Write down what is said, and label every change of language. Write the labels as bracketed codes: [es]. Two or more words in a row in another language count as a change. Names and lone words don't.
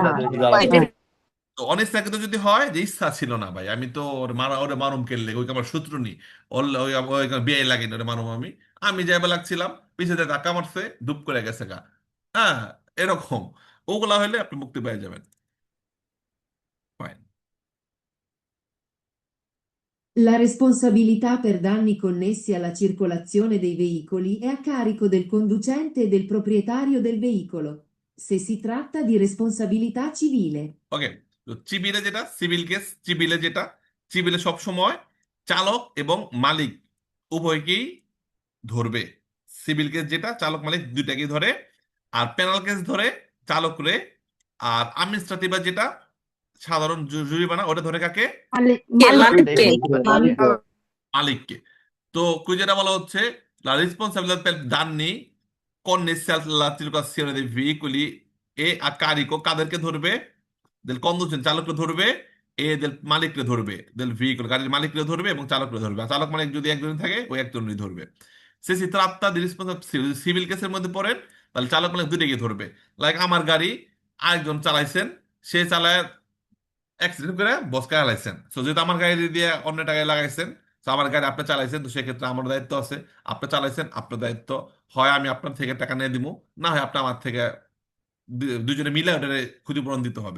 [bn] তো অনিচ্ছাকৃত যদি হয় যে ইচ্ছা ছিল না ভাই, আমি তো ওরে মারুম কেললে, ওই আমার শত্রু নি, ওই বিয়ে লাগেনি, ওরে মারুম আমি, আমি যাইবা লাগছিলাম, পিছে দিয়ে ধাক্কা মারছে, ডুব করে গেছে গা। হ্যাঁ, এরকম ওগুলা হইলে আপনি মুক্তি পেয়ে যাবেন। Fine. [it] La responsabilità per danni connessi alla circolazione dei veicoli è a carico del conducente e del proprietario del veicolo, se si tratta di responsabilità civile. [bn] ওকে, তো চিবিলে সব সময় চালক এবং মালিক উভয়কেই ধরবে। সিভিল কেস যেটা চালক মালিক দুইটাকেই ধরে, আর পেনাল কেস ধরে চালক রে, আর আডমিনিস্ট্রেটিভ যেটা সাধারণ জরিমানা, ওটা ধরে কাকে? কে মালিককে? মালিককে। তো যেটা বলা হচ্ছে [it] la responsabilità per danni connessi alla circolazione dei veicoli e a carico [bn] কাদেরকে ধরবে? [it] del conducente, [bn] চালককে ধরবে, [it] e del [bn] মালিককে ধরবে, [it] del veicolo [bn] গাড়ির মালিককে ধরবে এবং চালককে ধরবে। আর চালক মালিক যদি একজন থাকে ওই একজনই ধরবে। [it] se si tratta di responsabilità [bn] সিভিল কেসের মধ্যে পড়েন, তাহলে চালক মালিক দুইটাকে ধরবে। লাইক আমার গাড়ি আরেকজন চালাইছেন, সে চালায় অ্যাক্সিডেন্ট করে বসকা চালাইছেন, তো যেহেতু আমার গাড়ি দিয়ে অন্য টাকায় লাগাইছেন, তো আমার গাড়ি আপনি চালাইছেন, তো সেক্ষেত্রে আমার দায়িত্ব আছে। আপনি চালাইছেন, আপনার দায়িত্ব, হয় আমি আপনার থেকে টাকা নিয়ে দিব, না হয় আপনি আমার থেকে দুজনে মিলে ওটারে ক্ষতিপূরণ দিতে হবে।